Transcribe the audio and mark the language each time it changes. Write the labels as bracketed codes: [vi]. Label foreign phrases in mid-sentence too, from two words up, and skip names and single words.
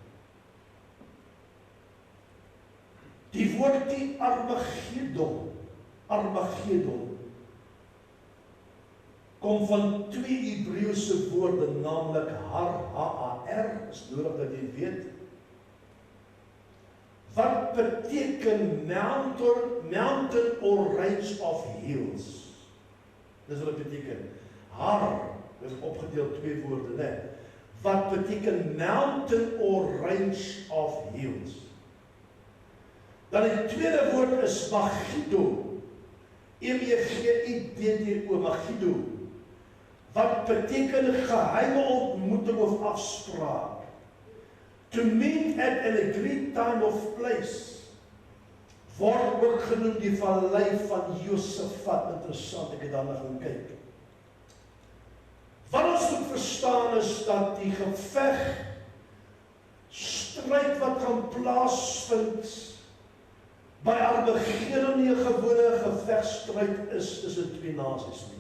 [af] Die woord die Armagedon, kom van twee Hebreëse woorde, naamlik Har, is nodig dat jy weet. Wat beteken [en] mountain or range of hills? [af] Dis wat dit beteken. Har, dis opgedeel twee woorde, né? Wat beteken [en] mountain or range of hills? [af] Dan die tweede woord is Megiddo. Megiddo, Megiddo. Wat beteken geheime ontmoeting of afspraak? [en] To meet at an agreed time of place [af] word ook genoem die vallei van Josafat. Interessant, ek het daarna gaan kyk. Wat ons moet verstaan is dat die geveg, stryd wat gaan plaasvind by Armageddon nie 'n gewone gevegstryd is tussen twee nasies nie.